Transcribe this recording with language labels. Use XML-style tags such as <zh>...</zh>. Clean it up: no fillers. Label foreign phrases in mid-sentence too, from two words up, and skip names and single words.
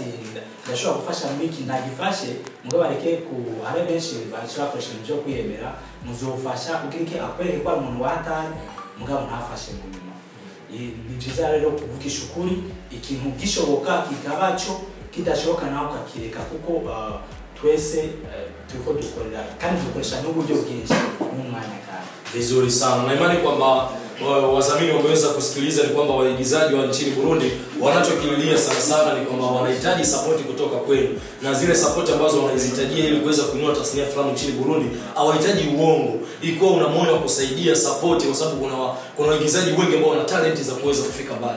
<rn>ndashobora gufasha muri iki ntagifashe mugabo bareke ku hari benshi bashobora koresha ibyo kwiyemera muzofasha kugira iki akwereke ko umuntu watari mugabo ntafashe mu nyuma ni byiza rero kuvugisha ukuri ikintu gishoboka kikabaco kidashoboka naho kakireka kuko twese turiko dukorera kandi dukoresha n'uburyo bwinshi n'umwanya kandi</rn> <sw>vizuri sana na imani kwamba wazamini wameweza kusikiliza ni kwamba waigizaji wa nchini Burundi wanachokililia sana sana ni kwamba wanahitaji support kutoka kwenu na zile support ambazo wanazihitajia ili kuweza kuinua tasnia fulani nchini Burundi hawahitaji uongo ikiwa una moyo wa kusaidia support kwa sababu kuna waigizaji wengi ambao wana talent za kuweza kufika mbali.</sw>